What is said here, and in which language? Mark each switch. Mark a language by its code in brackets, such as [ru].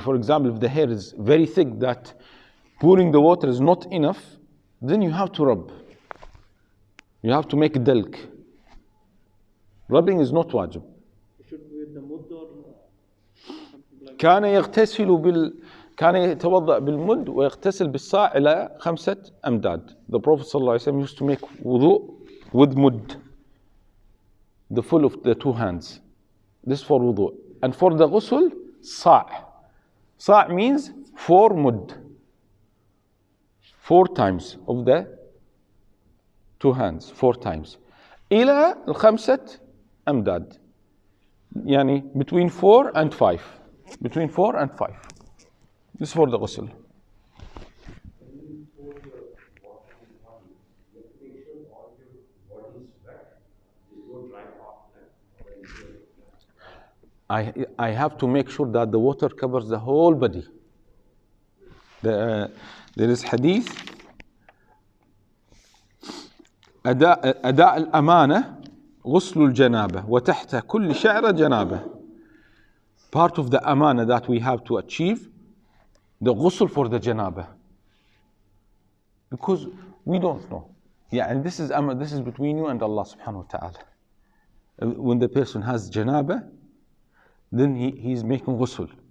[en] For example, if the hair is very thick that pouring the water is not enough, then you have to rub. You have to make dalk. Rubbing is not wajib. it should be with the mud or something like [ar] كان يتوضأ بالمد ويغتسل بالصاع إلى 5 أمداد. [en] The Prophet ﷺ used to make wudu with mud, the full of the 2 hands. This for wudu. And for the ghusl, صاع. صاع means 4 mud. 4 times of the 2 hands, 4 times. [ar] إلى 5 أمداد. [en] يعني between 4 and 5. Between 4 and 5. This is for the ghusl. I have to make sure that the water covers the whole body. There is hadith [ar] أداء الأمانة غسل الجنابة وتحت كل شعرة جنابة. [en] Part of the amana that we have to achieve, the ghusl for the janaba. Because we don't know. Yeah, and this is between you and Allah subhanahu wa ta'ala. When the person has janaba, then he's making ghusl.